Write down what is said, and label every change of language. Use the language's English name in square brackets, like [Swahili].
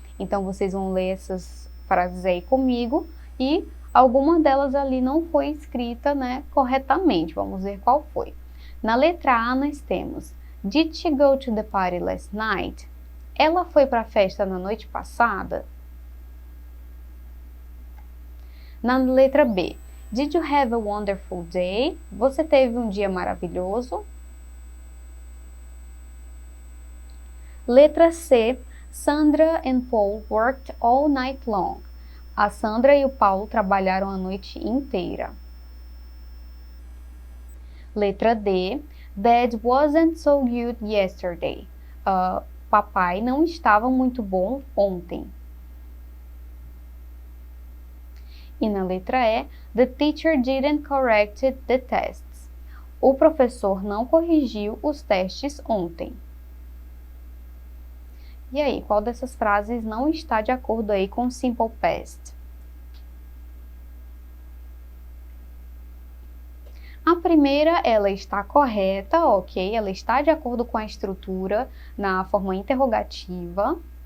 [Portuguese] Então, vocês vão ler essas frases aí comigo e alguma delas ali não foi escrita, corretamente. Vamos ver qual foi. Na letra A, nós temos [English] Did she go to the party last night? [Portuguese] Ela foi para a festa na noite passada? Na letra B, [English] Did you have a wonderful day? [Portuguese] Você teve um dia maravilhoso? Letra C, [English] Sandra and Paul worked all night long. [Portuguese] A Sandra e o Paulo trabalharam a noite inteira. Letra D, [English] Dad wasn't so good yesterday. [Portuguese] Papai não estava muito bom ontem. E na letra E, [English] the teacher didn't correct the tests. [Portuguese] O professor não corrigiu os testes ontem. E aí, qual dessas frases não está de acordo aí com o simple past? A primeira, ela está correta, ok? Ela está de acordo com a estrutura na forma interrogativa.